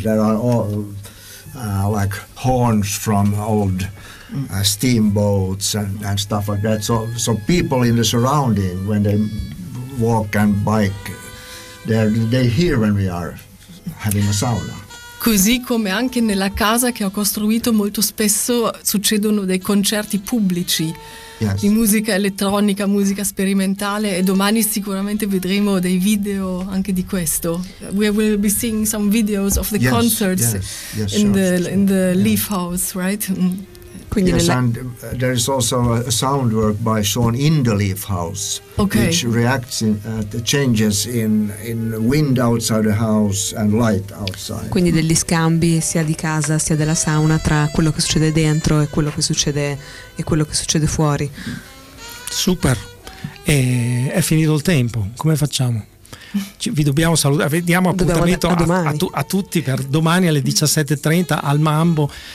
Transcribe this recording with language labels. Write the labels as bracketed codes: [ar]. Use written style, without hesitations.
[en] There are all like horns from old steamboats and stuff like that. So people in the surrounding, when they walk and bike, they hear when we are having a sauna. [it] Così come anche nella casa che ho costruito, molto spesso succedono dei concerti pubblici, [en] yes, [it] di musica elettronica, musica sperimentale, e domani sicuramente vedremo dei video anche di questo. [en] We will be seeing some videos of the concerts in the Leaf House, right? Yes, and there is also a sound work by Sean in the Leaf House, okay, which reacts in the changes in wind outside the house and light outside. [it] Quindi degli scambi sia di casa sia della sauna tra quello che succede dentro e quello che succede fuori. Super. È finito il tempo. Come facciamo? Vi dobbiamo salutare, diamo appuntamento a tutti per domani alle 17.30 al Mambo.